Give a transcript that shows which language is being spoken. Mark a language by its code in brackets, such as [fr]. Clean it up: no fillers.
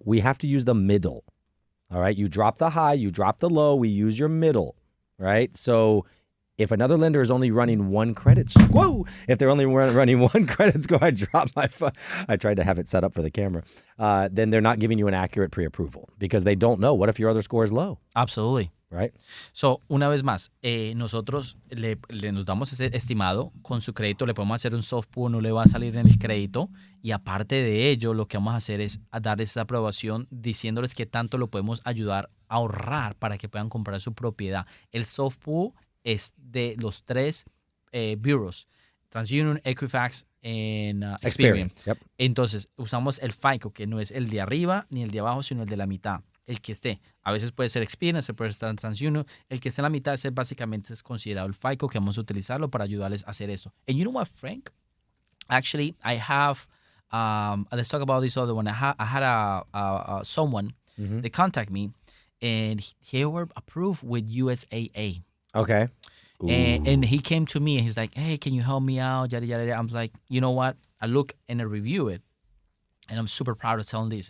[en] We have to use the middle. All right. You drop the high, you drop the low, we use your middle. Right. So if another lender is only running 1 credit score, if they're only running 1 credit score, I dropped my phone. I tried to have it set up for the camera. Then they're not giving you an accurate pre-approval because they don't know. What if your other score is low? Absolutely. Right? [es] So, una vez más, nosotros nos damos ese estimado con su crédito, le podemos hacer un soft pull, no le va a salir en el crédito y aparte de ello, lo que vamos a hacer es darles esa aprobación diciéndoles que tanto lo podemos ayudar a ahorrar para que puedan comprar su propiedad. El soft pull es de los 3 bureaus, TransUnion, Equifax y Experian. [en] Yep. [es] Entonces, usamos el FICO, que no es el de arriba ni el de abajo, sino el de la mitad. El que esté. A veces puede ser Experian, se puede estar en TransUnion. El que esté en la mitad básicamente es considerado el FICO, que vamos a utilizarlo para ayudarles a hacer esto. [en] And you know what, Frank? Actually, I have. Let's talk about this other one. I had someone. They contact me, and they were approved with USAA. Okay. And he came to me and he's like, "Hey, can you help me out?" Yada yada yada. I'm like, you know what? I look and I review it, and I'm super proud of telling this.